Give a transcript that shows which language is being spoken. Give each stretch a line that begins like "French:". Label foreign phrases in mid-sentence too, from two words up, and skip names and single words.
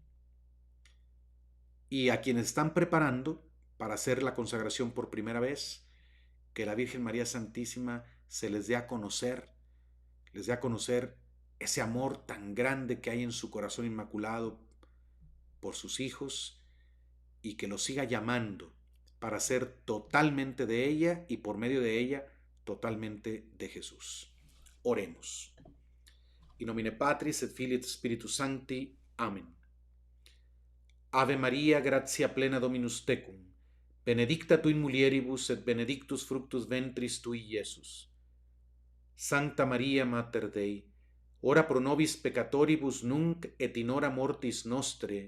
Spanish: Y a quienes están preparando para hacer la consagración por primera vez, que la Virgen María Santísima se les dé a conocer, les dé a conocer ese amor tan grande que hay en su corazón inmaculado por sus hijos y que los siga llamando para ser totalmente de ella y por medio de ella totalmente de Jesús. Oremos.
Latin: In nomine Patris et Filii et Spiritus Sancti.
Spanish: Amén.
Latin: Ave Maria, gratia plena Dominus tecum, benedicta tu in mulieribus et benedictus fructus ventris tui, Iesus. Sancta Maria Mater Dei, ora pro nobis peccatoribus nunc et in hora mortis nostre.